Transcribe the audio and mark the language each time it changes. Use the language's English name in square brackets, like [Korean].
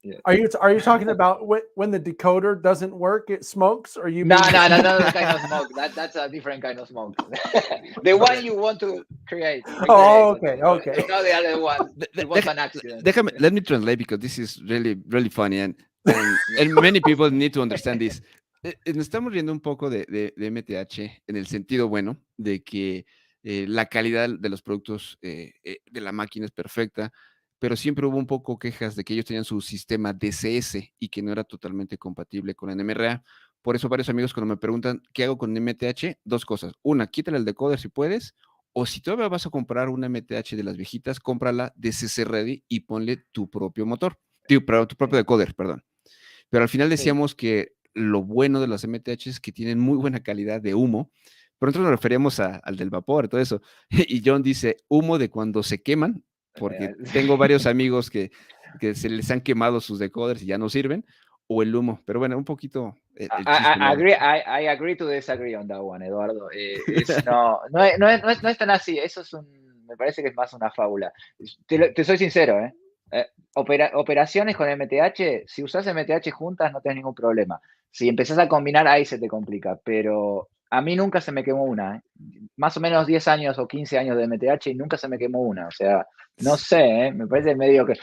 [English] Are you talking about when the decoder doesn't work, it smokes, or you? No, that kind of smoke. That's a different kind of smoke. The one you want to create. Oh, okay. Not the other one. It was an accident. Let me translate, because this is really, really funny, and many people need to understand this. [Spanish] Nos estamos riendo un poco de MTH en el sentido bueno de que la calidad de los productos de la máquina es perfecta, pero siempre hubo un poco quejas de que ellos tenían su sistema DCS y que no era totalmente compatible con NMRA. Por eso varios amigos cuando me preguntan qué hago con MTH, dos cosas. Una, quítale el decoder si puedes, o si todavía vas a comprar una MTH de las viejitas, cómprala DCS Ready y ponle tu propio motor, tu propio decoder, perdón. Pero al final decíamos que lo bueno de las MTH es que tienen muy buena calidad de humo, pero nosotros nos referíamos al del vapor, todo eso. Y John dice humo de cuando se queman, porque tengo varios amigos que se les han quemado sus decoders y ya no sirven, o el humo. Pero bueno, un poquito [English] I agree to disagree on that one, Eduardo. [Spanish] No es tan así. Eso me parece que es más una fábula. Te soy sincero, operaciones con MTH, si usas MTH juntas no tienes ningún problema. Si empezás a combinar, ahí se te complica, pero a mí nunca se me quemó una. Más o menos 10 años o 15 años de MTH y nunca se me quemó una. O sea, no sé, me parece medio que...